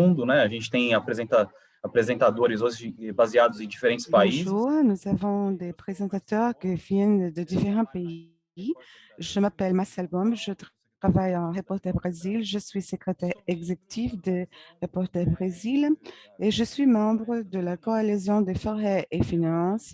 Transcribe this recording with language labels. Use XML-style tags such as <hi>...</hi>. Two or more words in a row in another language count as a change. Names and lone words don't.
<pt>mundo, né? A gente tem apresentadores hoje baseados em diferentes países.</pt> <fr>Bonjour, nous avons des présentateurs qui viennent de différents pays. Je m'appelle Marcel Baum, je travaille en Reporter Brésil, je suis secrétaire exécutif de Reporter Brésil et je suis membre de la coalition des forêts et finances.</fr>